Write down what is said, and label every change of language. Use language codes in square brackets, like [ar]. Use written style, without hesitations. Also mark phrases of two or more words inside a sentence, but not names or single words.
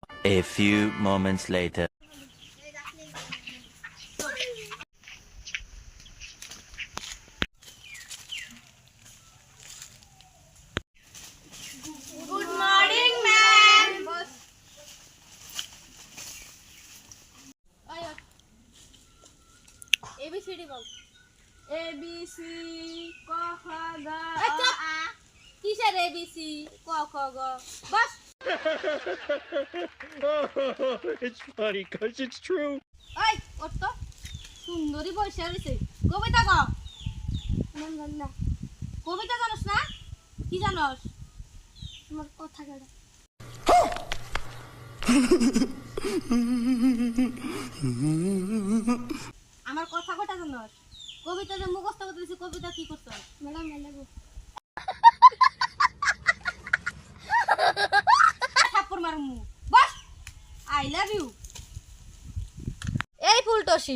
[en] A few moments later. Good morning, ma'am. [bn] ABCD বল। ABC ক খ গ আ কিসের ABC ক খ গ বস। [en] It's funny because it's true. [bn] ওই ওঠ তো সুন্দরী বসে রইছে কবিতা ক না কবিতা জানোস না কি জানোস আমার কথা কেডা আমার কথা কটা জানোস কবিতা যে মুখস্থ করতে দিছি কবিতা কি করছস ম্যাডাম লাগো থাপ্পড় মারমু বস [en] I love you [bn] এই ফুলটসি